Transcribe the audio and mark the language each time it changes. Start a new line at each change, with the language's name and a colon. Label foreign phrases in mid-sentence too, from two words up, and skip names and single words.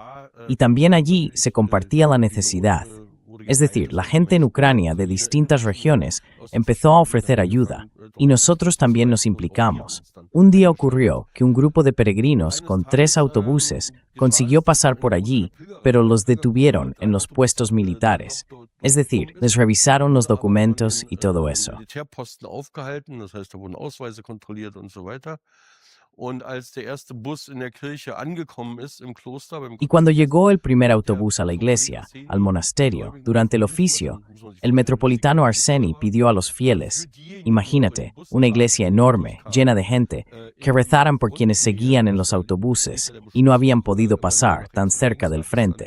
Spanish: Y también allí se compartía la necesidad. Es decir, la gente en Ucrania de distintas regiones empezó a ofrecer ayuda, y nosotros también nos implicamos. Un día ocurrió que un grupo de peregrinos con 3 autobuses consiguió pasar por allí, pero los detuvieron en los puestos militares. Es decir, les revisaron los documentos y todo eso.
German: Militärposten aufgehalten, das heißt, da wurden Ausweise kontrolliert und so weiter. Und als der erste Bus in der Kirche angekommen ist, im Kloster,
Spanish: Y cuando llegó el primer autobús a la iglesia, al monasterio, durante el oficio, el metropolitano Arseni pidió a los fieles, imagínate, una iglesia enorme, llena de gente, que rezaran por quienes seguían en los autobuses y no habían podido pasar tan cerca del frente.